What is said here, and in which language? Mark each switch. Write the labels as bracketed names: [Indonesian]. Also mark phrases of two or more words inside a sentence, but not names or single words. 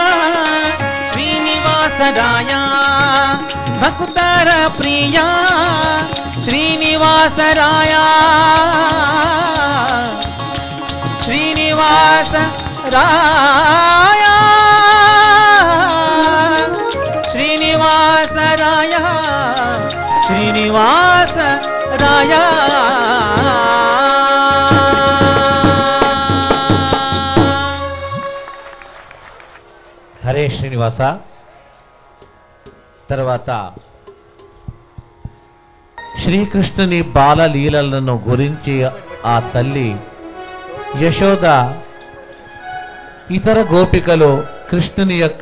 [Kannada] ಶ್ರೀನಿವಾಸರಾಯ ಭಕ್ತರ ಪ್ರಿಯ ಶ್ರೀನಿವಾಸರಾಯ ಶ್ರೀನಿವಾಸ ರಾಯ ಶ್ರೀನಿವಾಸ ರಾಯ ಶ್ರೀನಿವಾಸ ರಾಯ [Telugu] హరే శ్రీనివాస. తర్వాత శ్రీకృష్ణుని బాలలీలలను గురించి ఆ తల్లి యశోద ఇతర గోపికలు కృష్ణుని యొక్క